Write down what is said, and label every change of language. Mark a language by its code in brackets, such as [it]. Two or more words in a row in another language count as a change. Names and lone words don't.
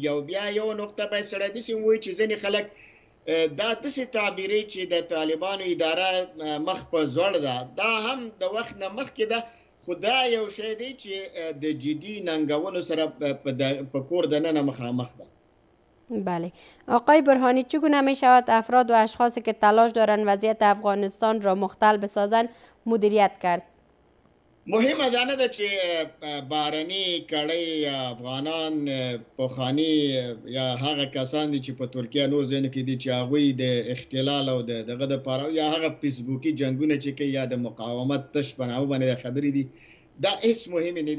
[ps] او بیا یو نقطه باید سړی داسې ووایي چې ځینې خلک دا داسې تعبیري چې د طالبانو اداره مخ په زوړ ده، دا هم د وخت نه مخکې ده، خو دا یو شی دی چې د جدي ننګونو سره په کور دننه مخامخ ده. [fa] بله آقای برهانی، چگونه می شود افراد و اشخاصی که تلاش دارند وضعیت افغانستان را مختل بسازند مدیریت کرد؟ [ps] مهمه دا نه ده چې بهرني کړۍ افغانان پخواني یا هغه کسان دي چې په ترکیه نور ځایونو کې دي چې هغوی د اختلال او دغه دپاره یا هغه فیسبوکي جنګونه چې کوي یا د مقاومت تش په نامه باندې خبرې دي، دا هېڅ مهمې نه دي.